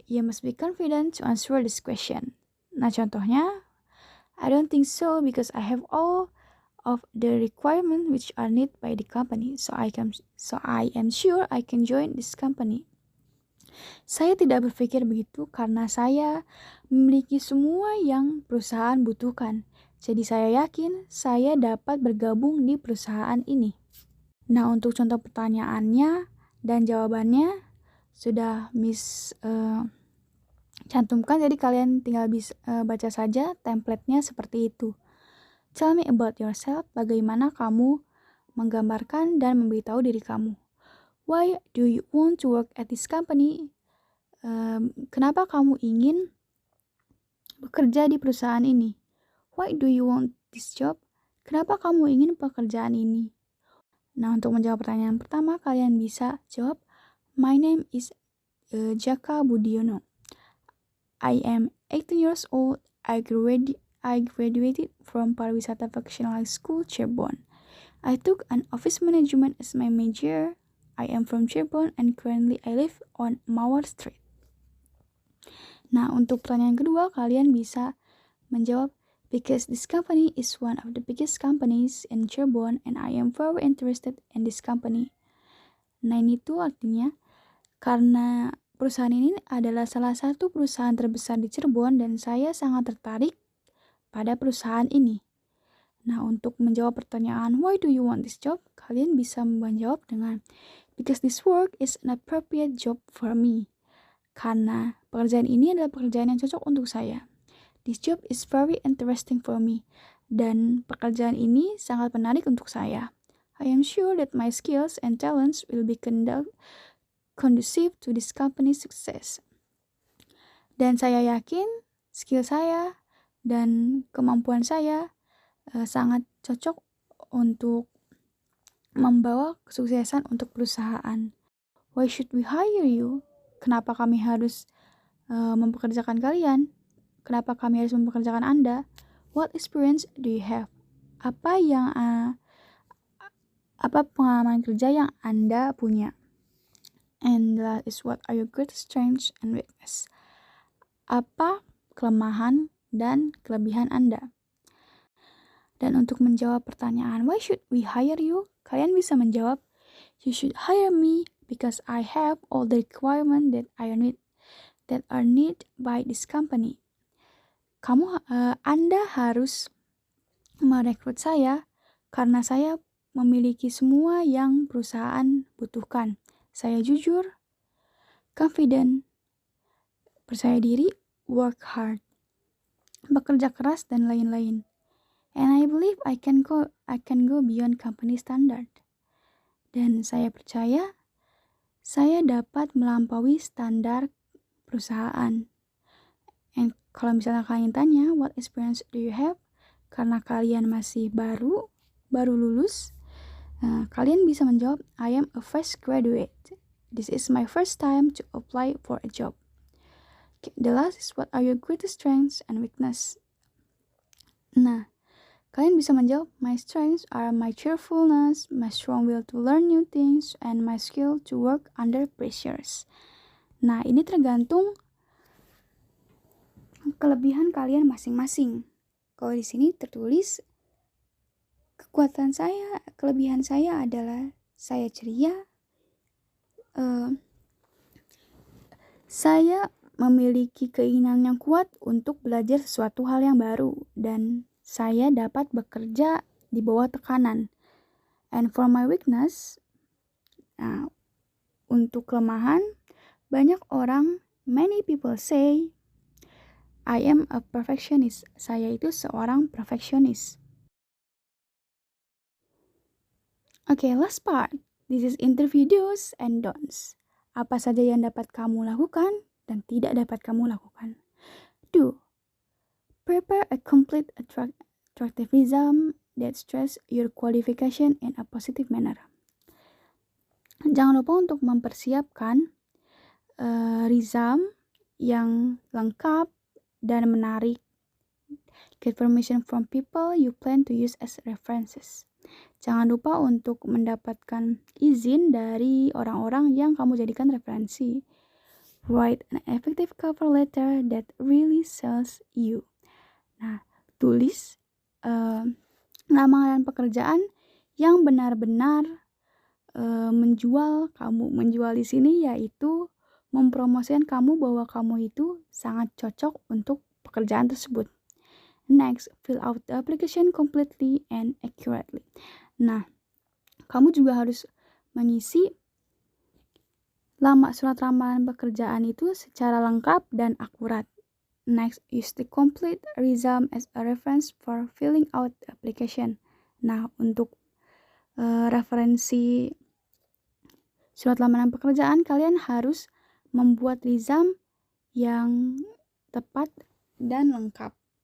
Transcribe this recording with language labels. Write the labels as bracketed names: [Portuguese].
[English] You must be confident to answer this question. [Indonesian] Nah, contohnya, [English] I don't think so because I have all of the requirements which are needed by the company. So I am sure I can join this company. [Indonesian] Saya tidak berpikir begitu karena saya memiliki semua yang perusahaan butuhkan. Jadi saya yakin saya dapat bergabung di perusahaan ini. Nah, untuk contoh pertanyaannya dan jawabannya sudah Miss cantumkan, jadi kalian tinggal bisa baca saja template-nya seperti itu. [English] Tell me about yourself, [Indonesian] bagaimana kamu menggambarkan dan memberitahu diri kamu. [English] Why do you want to work at this company? [Indonesian] Kenapa kamu ingin bekerja di perusahaan ini? [English] Why do you want this job? [Indonesian] Kenapa kamu ingin pekerjaan ini? Nah, untuk menjawab pertanyaan pertama, kalian bisa jawab, [English] my name is Jaka Budiono. I am 18 years old. I graduated from Pariwisata Vocational School, Cirebon. I took an office management as my major. I am from Cirebon and currently I live on Mawar Street. [Indonesian] Nah, untuk pertanyaan kedua, kalian bisa menjawab, [English] because this company is one of the biggest companies in Cirebon and I am very interested in this company. [Indonesian] Nah, ini tuh artinya karena perusahaan ini adalah salah satu perusahaan terbesar di Cirebon dan saya sangat tertarik pada perusahaan ini. Nah, untuk menjawab pertanyaan [English] why do you want this job, [Indonesian] kalian bisa menjawab dengan [English] because this work is an appropriate job for me. [Indonesian] Karena pekerjaan ini adalah pekerjaan yang cocok untuk saya. [English] This job is very interesting for me. [Indonesian] Dan pekerjaan ini sangat menarik untuk saya. [English] I am sure that my skills and talents will be conducive to this company's success. [Indonesian] Dan saya yakin skill saya dan kemampuan saya sangat cocok untuk membawa kesuksesan untuk perusahaan. [English] Why should we hire you? [Indonesian] Kenapa kami harus mempekerjakan kalian? Kenapa kami harus mempekerjakan Anda? [English] What experience do you have? [Indonesian] Apa pengalaman kerja yang Anda punya? [English] And that is what are your greatest strengths and weakness? [Indonesian] Apa kelemahan dan kelebihan Anda? Dan untuk menjawab pertanyaan [English] why should we hire you? [Indonesian] Kalian bisa menjawab, [English] you should hire me because I have all the requirements that are needed by this company. [Indonesian] Anda harus merekrut saya karena saya memiliki semua yang perusahaan butuhkan. Saya jujur, confident, percaya diri, [English] work hard, [Indonesian] bekerja keras, dan lain-lain. [English] And I believe I can go beyond company standard. [Indonesian] Dan saya percaya saya dapat melampaui standar perusahaan. And kalau misalnya kalian tanya, [English] what experience do you have? [Indonesian] Karena kalian masih baru lulus, kalian bisa menjawab, [English] I am a fresh graduate. This is my first time to apply for a job. Okay, the last is what are your greatest strengths and weakness? [Indonesian] Nah, kalian bisa menjawab, [English] my strengths are my cheerfulness, my strong will to learn new things, and my skill to work under pressures. [Indonesian] Nah, ini tergantung kelebihan kalian masing-masing. Kalau di sini tertulis kelebihan saya adalah saya ceria, Saya memiliki keinginan yang kuat untuk belajar sesuatu hal yang baru dan saya dapat bekerja di bawah tekanan. [English] And for my weakness, [Indonesian] untuk kelemahan, [English] many people say, I am a perfectionist. [Indonesian] Saya itu seorang perfectionist. [English] Okay, last part. This is interview do's and don'ts. [Indonesian] Apa saja yang dapat kamu lakukan dan tidak dapat kamu lakukan. [English] Do. Prepare a complete attractive resume that stress your qualification in a positive manner. [Indonesian] Jangan lupa untuk mempersiapkan resume yang lengkap dan menarik. [English] Get permission from people you plan to use as references. [Indonesian] Jangan lupa untuk mendapatkan izin dari orang-orang yang kamu jadikan referensi. Write an effective cover letter that really sells you. Nah, tulis lamaran pekerjaan yang benar-benar menjual kamu. Menjual di sini yaitu mempromosikan kamu bahwa kamu itu sangat cocok untuk pekerjaan tersebut. [English] Next, fill out the application completely and accurately. [Indonesian] Nah, kamu juga harus mengisi surat lamaran pekerjaan itu secara lengkap dan akurat. [English] Next, use the complete resume as a reference for filling out the application. [Indonesian] Nah, untuk referensi surat lamaran pekerjaan, kalian harus membuat resume yang tepat dan lengkap.